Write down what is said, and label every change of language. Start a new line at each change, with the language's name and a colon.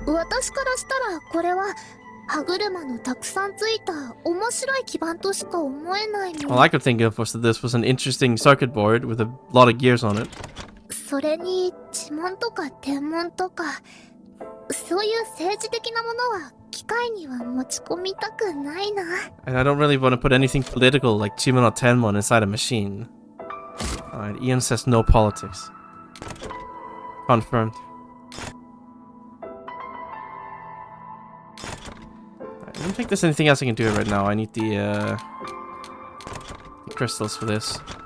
Japanese: 私からしたらこれは歯車のたくさんついた面白い基板としか思えないの。
English: All I could think of was that this was an interesting circuit board with a lot of gears on it.
Japanese: それに地紋とか天文とかそういう政治的なものは機械には持ち込みたくないな。
English: And I don't really want to put anything political like Chimon or Tenmon inside a machine. Alright, Ian says no politics. Confirmed. I don't think there's anything else I can do right now. I need the crystals for this.